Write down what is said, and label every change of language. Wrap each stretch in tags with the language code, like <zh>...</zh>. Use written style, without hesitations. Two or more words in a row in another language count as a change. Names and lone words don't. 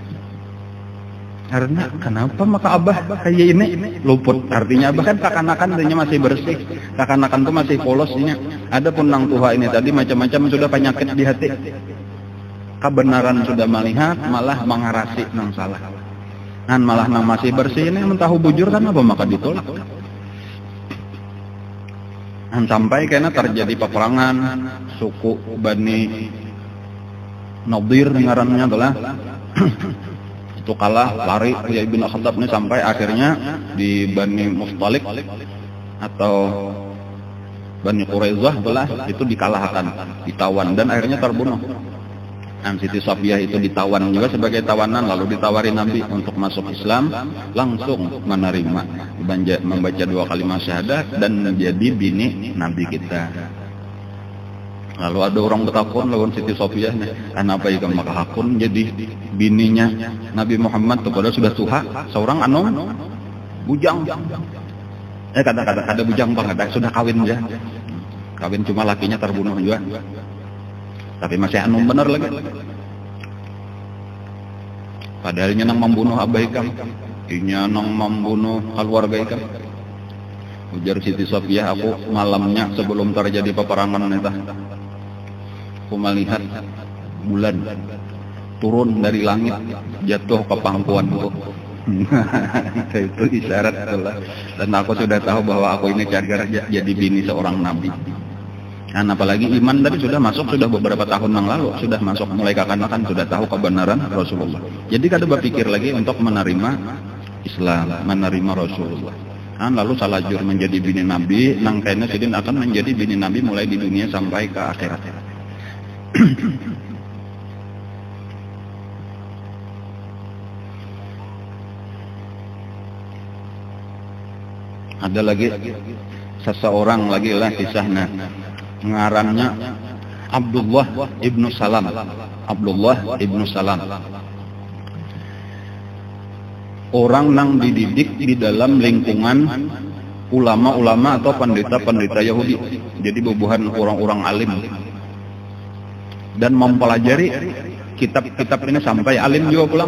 <bjn>Karena kenapa maka abah kayak ini luput? Artinya abah kan kakanakan tadinya masih bersih, kakanakan tuh masih polosnya. Adapun nang tuha ini tadi macam-macam sudah penyakit di hati.</bjn> <id>Kebenaran sudah melihat, malah mengarasi nang salah.</id> <bjn>Dan malah nang masih bersih ini mentahu bujur kan apa maka ditolak.</bjn> <id>Dan sampai karena terjadi peperangan suku Bani Nadir ngarannya adalah itu kalah, lari Uyai bin Khattab ini sampai akhirnya di Bani Mustalik atau Bani Quraisyah itu dikalahkan, ditawan dan akhirnya terbunuh. Siti Sofiyah itu ditawan juga sebagai tawanan, lalu ditawari Nabi untuk masuk Islam, langsung menerima, membaca 2 kalimat syahadat dan menjadi bini Nabi kita.</id> <bjn>Lalu ada orang bertakun lawan Siti Sofiyah, kenapa ikan maka hakun jadi bininya Nabi Muhammad kepada sudah tuha seorang bujang.</bjn> <id>Kata-kata ada bujang banget, sudah kawin ya. Kawin cuma lakinya terbunuh juga. Tapi masih benar lagi.</id> <bjn>Padahalnya nang membunuh abah ikam, inya nang membunuh keluarga ikam. Ujar Siti Sofiyah,</bjn> <id>aku malamnya sebelum terjadi peperangan itu, aku melihat bulan turun dari langit jatuh ke pangkuanku. Itu isyarat itulah. Dan aku sudah tahu bahwa aku ini jadi bini seorang nabi. Dan apalagi iman tadi sudah masuk, sudah beberapa tahun yang lalu sudah masuk, mulai kakanakan sudah tahu kebenaran Rasulullah.</id> <bjn>Jadi kada berpikir lagi untuk menerima Islam, menerima Rasulullah. Lalu salajur menjadi bini Nabi, nang kayaknya sidin akan menjadi bini Nabi mulai di dunia sampai ke akhirat. Ada lagi seseorang lagi lah kisahnya, ngarannya Abdullah ibnu Salam. Abdullah ibnu Salam,</bjn> <id>orang nang dididik di dalam lingkungan ulama-ulama atau pendeta-pendeta Yahudi.</id> <bjn>Jadi bubuhan orang-orang alim dan mempelajari kitab-kitab ini sampai alim juga pulang.</bjn>